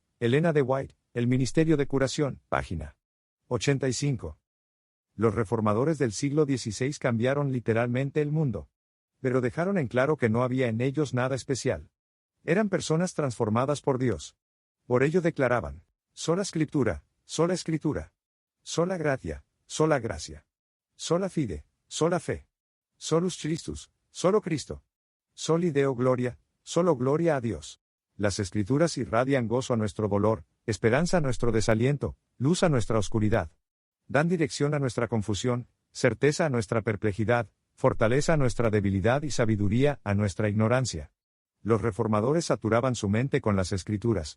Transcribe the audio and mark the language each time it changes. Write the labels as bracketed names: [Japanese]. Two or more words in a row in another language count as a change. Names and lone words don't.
[Spanish] Elena de White, El Ministerio de Curación, página 85. Los reformadores del siglo XVI cambiaron literalmente el mundo. Pero dejaron en claro que no había en ellos nada especial. Eran personas transformadas por Dios. Por ello declaraban: sola escritura, [Latin] sola gratia, [Spanish] sola gracia, [Latin] sola fide, [Spanish] sola fe, [Latin] solus Christus, [Spanish] solo Cristo, [Latin] soli Deo gloria, [Spanish] solo gloria a Dios. Las escrituras irradian gozo a nuestro dolor, esperanza a nuestro desaliento, luz a nuestra oscuridad. Dan dirección a nuestra confusión, certeza a nuestra perplejidad, fortaleza a nuestra debilidad y sabiduría a nuestra ignorancia. Los reformadores saturaban su mente con las escrituras.